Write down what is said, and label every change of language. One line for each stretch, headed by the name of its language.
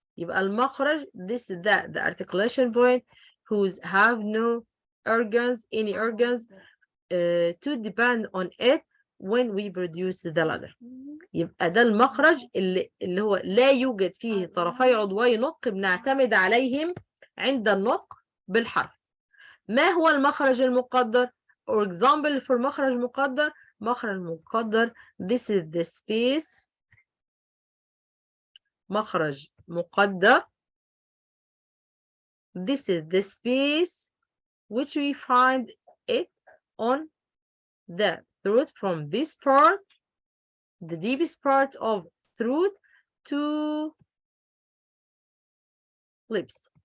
English: يبقى المخرج this is the articulation point whose have no any organs to depend on it when we produce the letter.
Arabic: يبقى ده المخرج اللي هو لا يوجد فيه طرفي عضوي نطق بنعتمد عليهم عند النطق بالحرف. ما هو المخرج المقدر؟
English: For example for مخرج مقدر this is the space. مخرج مقدر this is the space which we find it on the throat from this part, the deepest part of throat, to lips.